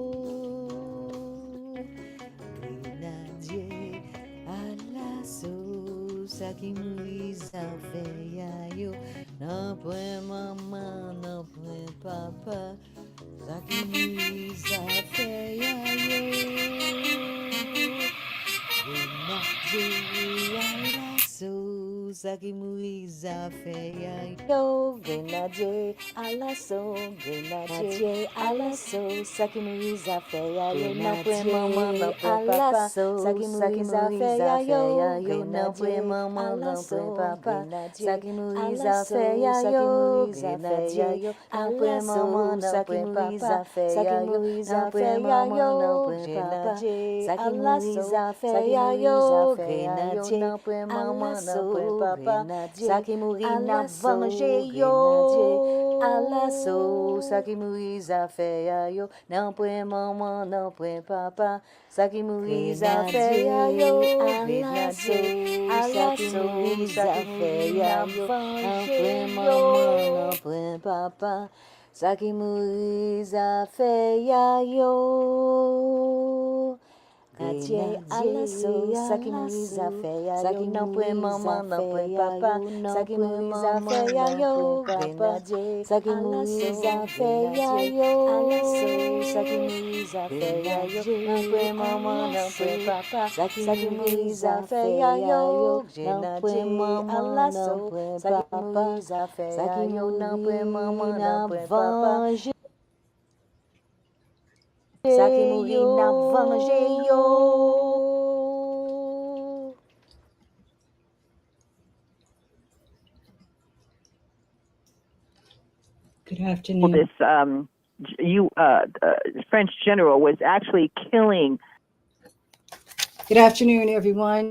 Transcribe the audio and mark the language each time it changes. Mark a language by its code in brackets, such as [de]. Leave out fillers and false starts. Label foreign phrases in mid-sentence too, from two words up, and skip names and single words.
[ht] Grenadye Alaso, zaki zafè ya yo. Nanpren maman, nanpren papa, zaki zafè ya yo. Grenadye Alaso, zaki zafè ya yo. Grenadye Alaso, Grenadye Alaso, zaki zafè ya yo. Nanpren maman, nanpren papa, zaki zafè ya yo. Nanpren maman, nanpren papa, zaki zafè ya yo. Grenadye Alaso, nanpren papa, zaki zafè ya yo. Grenadye Alaso, zafè ya yo. Grenadye nanpren maman, nanpren papa, zaki na venger yo. Alaso, zaki zafè ya yo. Nanpren maman, nanpren papa, zaki zafè ya yo. Grenadye Alaso, zafè ya yo. Nanpren maman, nanpren papa, zaki zafè ya yo. Grenadye Alaso, zaki zafè ya yo. Nanpren maman, nanpren papa, zaki zafè ya yo. Grenadye zaki zafè ya yo. Alaso, zaki zafè ya yo. Nanpren maman, nanpren papa, zaki zafè ya yo. Grenadye Alaso, zaki zafè ya yo. Nanpren maman, nanpren papa, zaki na venger yo. [en] Good afternoon. This French general was actually killing. Good afternoon, everyone.